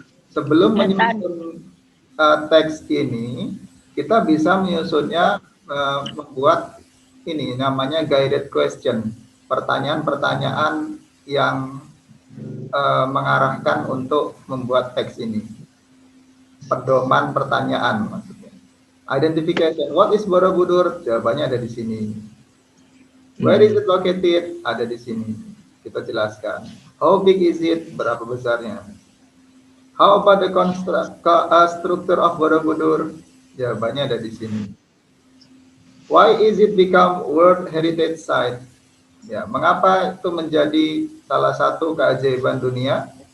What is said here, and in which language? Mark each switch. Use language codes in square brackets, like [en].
[id] Sebelum menyusun teks ini, kita bisa menyusunnya membuat ini namanya guided question, pertanyaan-pertanyaan yang mengarahkan untuk membuat teks ini. Pedoman pertanyaan maksudnya. [en] Identification, what is Borobudur? [id] Jawabannya ada di sini. [en] Where is it located? [id] Ada di sini. Kita jelaskan. [en] How big is it? [id] Berapa besarnya? [en] How about the structure of Borobudur? [id] Jawabannya ada di sini. [en] Why is it become World Heritage Site? [id] Ya, mengapa itu menjadi salah satu keajaiban dunia?